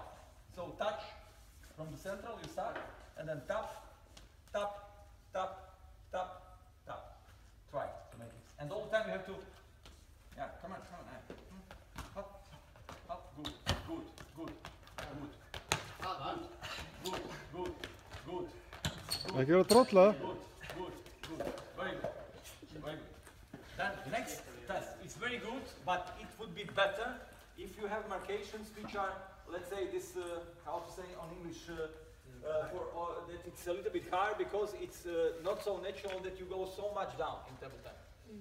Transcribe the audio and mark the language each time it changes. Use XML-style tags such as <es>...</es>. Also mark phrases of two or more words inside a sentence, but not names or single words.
<en>So touch from the central, you start, and then tap, tap, tap, tap, tap. Try to make it. And all the time you have to, yeah, come on. Hop, hop, good, good, good, good. Good, good, good.</en> <is>Ekki vera að drolla.</is> <en>Good. Very good. Very good. Then next test. It's very good, but it would be better if you have marcations which are, let's say, this, how to say on English, that it's a little bit higher because it's not so natural that you go so much down in table tennis.</en>